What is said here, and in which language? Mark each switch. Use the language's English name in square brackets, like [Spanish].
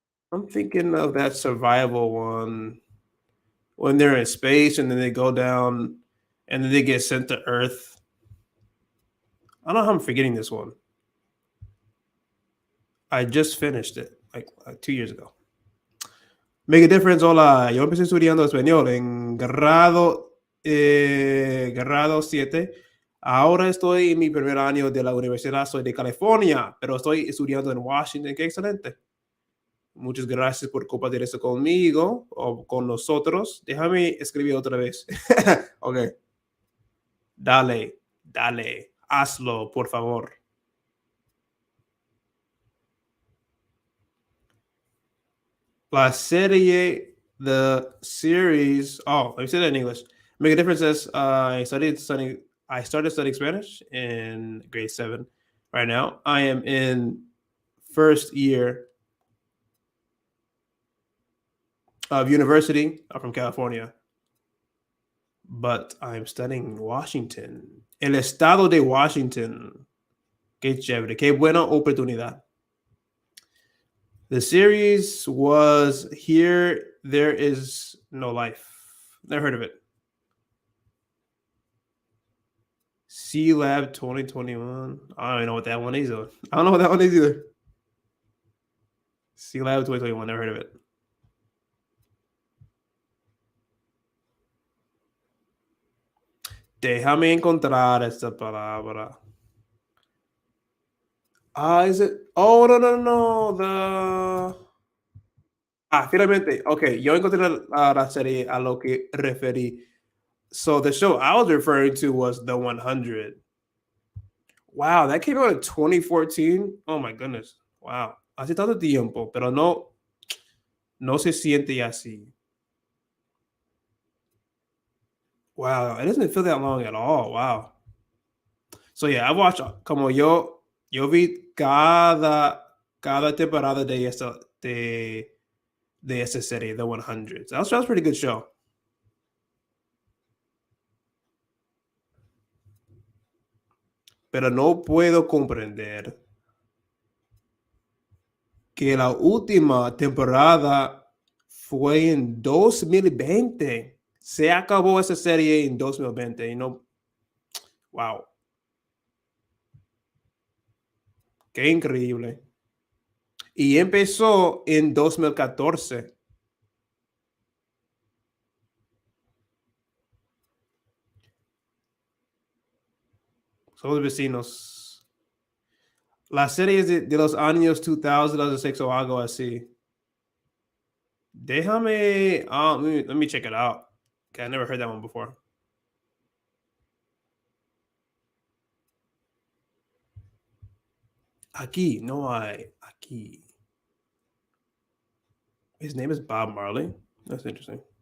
[English] I'm thinking of that survival one when they're in space and then they go down and then they get sent to Earth. I don't know how I'm forgetting this one. I just finished it like 2 years ago. Make a difference. [Spanish] Hola, yo empecé estudiando español en grado 7. Ahora estoy en mi primer año de la universidad. Soy de California, pero estoy estudiando en Washington. Qué excelente. Muchas gracias por compartir esto conmigo o con nosotros. Déjame escribir otra vez. Ok. Dale, hazlo, por favor. La serie, [English] the series. Oh, let me say that in English. Make a difference is I started studying Spanish in grade 7. Right now, I am in first year of university. I'm from California, but I'm studying in Washington. [Spanish] El estado de Washington. Qué chévere, qué buena oportunidad. [English] The series was Here There Is No Life. Never heard of it. C Lab 2021. I don't even know what that one is. I don't know what that one is either. C Lab 2021. Never heard of it. [Spanish] Déjame encontrar esta palabra. [English] Is it? Oh, no. [Spanish] Finalmente. Okay, yo encontré la serie a lo que referí. [English] So the show I was referring to was The 100. Wow, that came out in 2014. Oh my goodness. Wow. [Spanish] Hace tanto tiempo, pero no se siente así. [English] Wow, it doesn't feel that long at all. Wow. So yeah, I watched [Spanish] como yo vi cada temporada de esta de esa serie, The 100. [English] That was a pretty good show. [Spanish] Pero no puedo comprender que la última temporada fue en 2020. Se acabó esa serie en 2020 y no... Wow. Qué increíble. Y empezó en 2014. Somos vecinos. Las series de los años 2000, 2006 o algo así. Déjame... [English] let me check it out. Okay, I never heard that one before. [Spanish] Aquí, no hay. Aquí. [English] His name is Bob Marley. That's interesting.